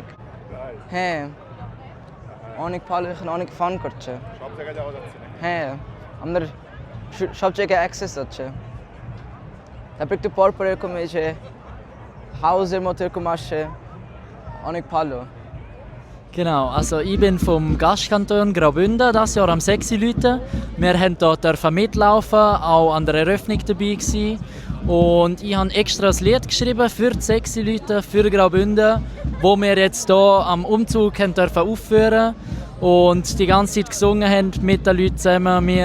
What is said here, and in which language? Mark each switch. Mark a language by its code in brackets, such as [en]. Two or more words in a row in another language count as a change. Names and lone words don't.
[bn] হ্যাঁ অনেক ভালো, এখানে অনেক ফান করছে। সব জায়গায় যাওয়া যাচ্ছে না? হ্যাঁ, আমাদের সব জায়গায় অ্যাক্সেস আছে। তারপর একটু পর পর এরকম এই যে হাউসের মতো এরকম আসে, অনেক ভালো। [de] Genau, also ich bin vom Gastkanton Graubünden, das Jahr am 6 Leute. Wir haben dort mitlaufen, auch an der Eröffnung dabei gewesen. Und ich habe extra ein Lied geschrieben für die 6 Leute, für Graubünden, wo wir jetzt hier am Umzug dürfen aufführen und die ganze Zeit gesungen haben mit den Leuten zusammen, wir.